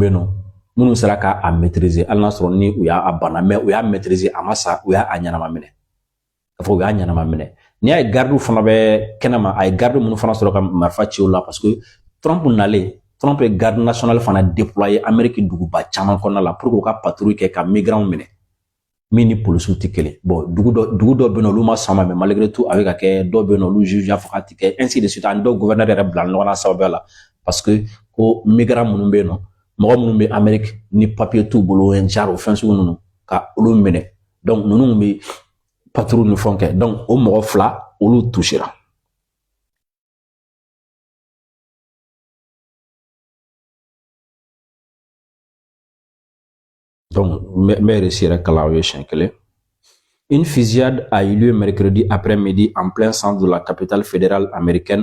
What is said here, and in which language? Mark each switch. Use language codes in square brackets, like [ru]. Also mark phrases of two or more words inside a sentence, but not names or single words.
[bm] yen nɔ minnu sera k'a maîtriser hali n'a sɔrɔ ni u y'a bana mais u y'a maîtriser a ma sa u y'a ɲanama minɛ k'a fɔ u y'a ɲanama minɛ n'i y'a ye garde fana bɛ kɛnɛma a ye garde minnu fana sɔrɔ ka marifa ci o la parce que Trump nalen Trump ye [fr] garde national [bm] fana déployer Amérique duguba caman kɔnɔna la [fr] pour que [bm] u ka patrouille kɛ ka migrants minɛ min ni polisiw tɛ kelen bon dugu dɔ bɛ yen nɔ olu ma sɔn ma [fr] mais malgré tout [bm] a bɛ ka kɛ dɔw bɛ yen nɔ olu juge y'a fɔ k'a tɛ kɛ [fr] ainsi de suite [bm] ani dɔw gouverneur yɛrɛ bila ɲɔgɔn na sababuya la parce que ko migrants minnu bɛ yen nɔ mɔgɔ minnu bɛ Amérique ni papier t'u bolo [fr] un genre [bm] o fɛn sugu ninnu ka olu minɛ donc ninnu bɛ patrouille ni fɛnw kɛ donc o mɔgɔ 2 olu touchera. [fr] Donc, une fusillade a eu lieu mercredi après-midi en plein centre de la capitale fédérale américaine.